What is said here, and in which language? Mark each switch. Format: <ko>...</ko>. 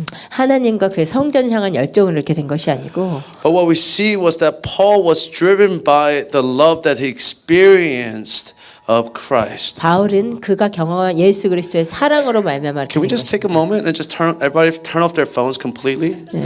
<ko>하나님과 그의 성전 향한 열정을 이렇게 된 것이 아니고</ko> <en>But what we see was that Paul was driven by the love that he experienced of Christ.</en> <ko>바울은 그가 경험한 예수 그리스도의 사랑으로 말미암아 이렇게</ko> <en>Can we</en> <ko>된</ko> <en>just take a moment and just everybody turn off their phones completely?</en>